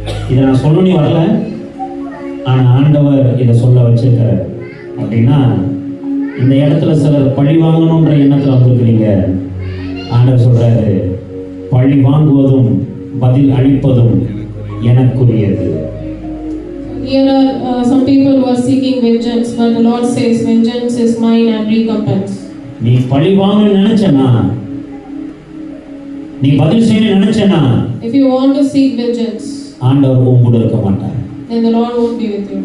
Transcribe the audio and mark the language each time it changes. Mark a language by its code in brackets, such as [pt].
[ta] இதை நான் சொல்லணும்னு வரல, ஆனா ஆண்டவர் இதை சொல்ல வச்சிருக்கிறார். அப்படின்னா இந்த இடத்துல சிலர் பழி வாங்கணும்ன்ற எண்ணத்துல வந்திருக்கிறீங்க. ஆண்டவர் சொல்றாரு, பழி வாங்குவதும் பதில் அளிப்பதும் எனக்குரியது. [en] Here are some people who are seeking vengeance, but the Lord says, vengeance is mine and recompense. [ta] நீ பழி வாங்கணும்னு நினைச்சனா, நீ பதில் செய்யணும்னு நினைச்சனா, [en] if you want to seek vengeance, [ta] ஆண்டவர் உங்களோட இருக்க மாட்டார். [en] then the Lord won't be with you.